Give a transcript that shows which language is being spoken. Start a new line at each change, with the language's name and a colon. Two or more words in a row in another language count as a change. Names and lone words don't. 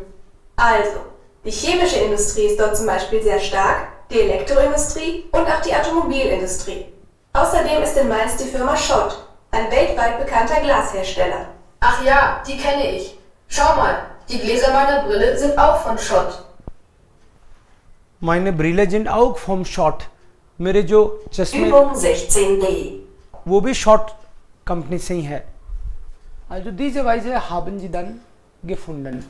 German: Also, die chemische Industrie ist dort zum Beispiel sehr stark, die Elektroindustrie und auch die Automobilindustrie. Außerdem ist in Mainz die Firma Schott, ein weltweit bekannter Glashersteller. Ach ja, die kenne ich. Schau mal, die Gläser meiner Brille sind auch von Schott. meine Brille sind auch vom Schott.
Hindi: मेरे जो चश्मे
German: Übung 16d.
Hindi: वो भी शॉर्ट कंपनी से ही है।
German: Also diese Weise haben sie dann gefunden.